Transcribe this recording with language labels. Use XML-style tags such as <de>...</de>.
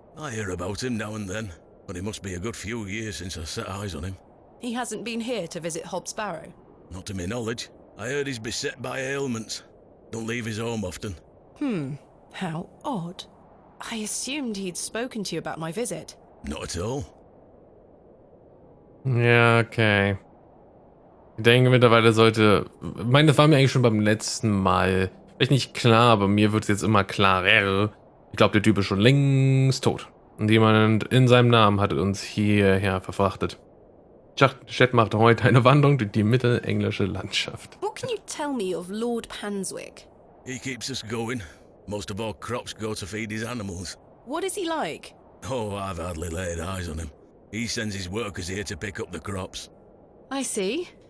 <en>I hear about him now and then, but it must be a good few years since I set eyes on him. He hasn't been here to visit Hob's Barrow? Not to my knowledge. I heard he's beset by ailments. Don't leave his home often. How odd. I assumed he'd spoken to you about my visit. Not at all.</en> <de>Ja, okay. Ich denke, mittlerweile sollte... Ich meine, das war mir eigentlich schon beim letzten Mal. Vielleicht nicht klar, aber mir wird es jetzt immer klarer. Ich glaube, der Typ ist schon längst tot. Und jemand in seinem Namen hat uns hierher verfrachtet. Chet macht heute eine Wanderung durch die mittelenglische Landschaft.</de> <en>What can you tell me of Lord Panswick? He keeps us going. Most of our crops go to feed his animals. What is he like? Oh, I've hardly laid eyes on him. He sends his workers here to pick up the crops. I see.</en>